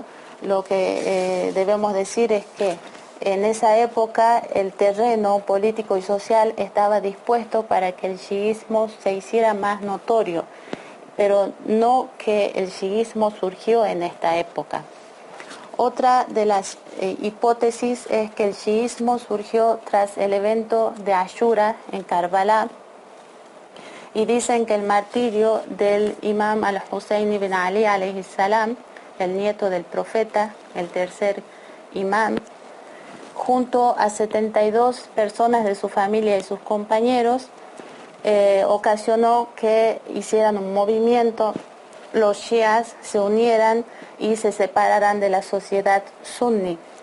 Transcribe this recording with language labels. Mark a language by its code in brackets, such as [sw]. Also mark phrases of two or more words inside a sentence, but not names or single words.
[es] Lo que debemos decir es que en esa época el terreno político y social estaba dispuesto para que el chiismo se hiciera más notorio, pero no que el chiismo surgió en esta época. Otra de las hipótesis es que el chiismo surgió tras el evento de Ashura en Karbala, y dicen que el martirio del imam al-Husayn ibn Ali [ar] عليه السلام, [es] el nieto del profeta, el tercer imam, junto a 72 personas de su familia y sus compañeros, ocasionó que hicieran un movimiento, los shias se unieran y se separaran de la sociedad sunni.